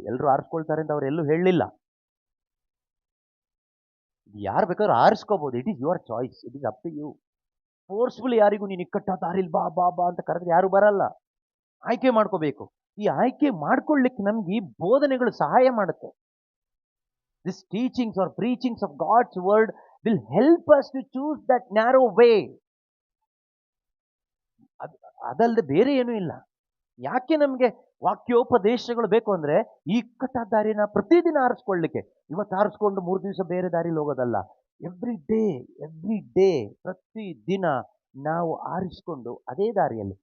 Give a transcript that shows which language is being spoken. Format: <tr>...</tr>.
<kn>ಎಲ್ಲರೂ ಆರಿಸ್ಕೊಳ್ತಾರೆ ಅಂತ ಅವ್ರು ಎಲ್ಲೂ ಹೇಳಲಿಲ್ಲ. ಯಾರು ಬೇಕಾದ್ರೂ ಆರಿಸ್ಕೋಬಹುದು.</kn> <en>It is your choice. It is up to you.</en> <kn>Forcefully ಯಾರಿಗೂ ನೀನು ಇಕ್ಕಟ್ಟಾದ ದಾರಿಲಿ ಬಾ ಬಾ ಬಾ ಅಂತ ಕರೆದ್ರೆ ಯಾರು ಬರಲ್ಲ. ಆಯ್ಕೆ ಮಾಡ್ಕೋಬೇಕು. ಈ ಆಯ್ಕೆ ಮಾಡ್ಕೊಳ್ಳಿಕ್ಕೆ ನಮ್ಗೆ ಈ ಬೋಧನೆಗಳು ಸಹಾಯ ಮಾಡುತ್ತೆ.</kn> <en>This teachings or preachings of God's word will help us to choose that narrow way.</en> <kn>ಅದಲ್ಲದೆ ಬೇರೆ ಏನೂ ಇಲ್ಲ. ಯಾಕೆ ನಮಗೆ ವಾಕ್ಯೋಪದೇಶಗಳು ಬೇಕು ಅಂದ್ರೆ, ಈ ಇಕ್ಕಟ್ಟಾದ ದಾರಿನ ಪ್ರತಿದಿನ ಆರಿಸ್ಕೊಳ್ಳಿಕ್ಕೆ. ಇವತ್ತು ಆರಿಸ್ಕೊಂಡು 3 ದಿವಸ ಬೇರೆ ದಾರಿಲಿ ಹೋಗೋದಲ್ಲ.</kn> <en>every day</en> <kn>ಪ್ರತಿದಿನ ನಾವು ಆರಿಸ್ಕೊಂಡು ಅದೇ ದಾರಿಯಲ್ಲಿ.</kn>